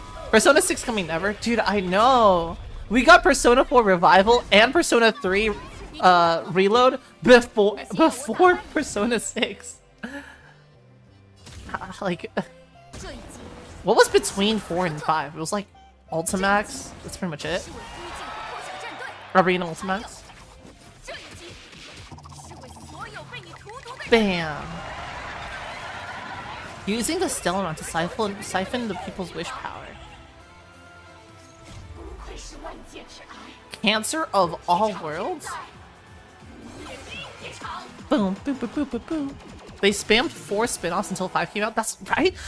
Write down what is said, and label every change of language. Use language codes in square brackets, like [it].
[en] Persona 6 coming never, dude. I know. We got Persona 4 Revival and Persona 3 Reload before Persona 6. Like, [zh] 这一击 [en] what was between 4 and 5? It was like Ultimax. That's pretty much it. [zh] 是为灰烬和破晓战队， [en] Arena Ultimax. [zh] 这一击是为所有被你荼毒的人。 Bam! [en] Using the Stellar to siphon the people's wish power. [zh] 不愧是万劫之癌， [en] Cancer of all worlds? Boom, boom, boom, boom, boom, boom. They spammed 4 spin-offs until 5 came out. That's right.